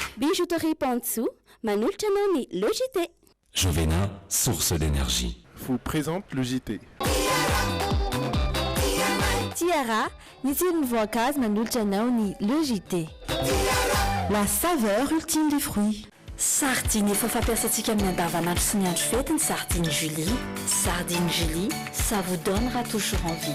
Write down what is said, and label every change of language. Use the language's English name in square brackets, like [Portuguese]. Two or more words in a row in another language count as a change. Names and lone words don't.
[French] Bijouterie Pantsou, Manulcha Noni, le JT. Jovena, source d'énergie. Vous présente le JT. Tiara, Nizine Voicaz, Manulcha Noni, le JT. La saveur ultime des fruits. [Malagasy] Sardine efa fampiasantsika amin'ny andavanandro sy ny andro fety ny sardine Julie. [French] Sardine Julie, ça vous donnera toujours envie.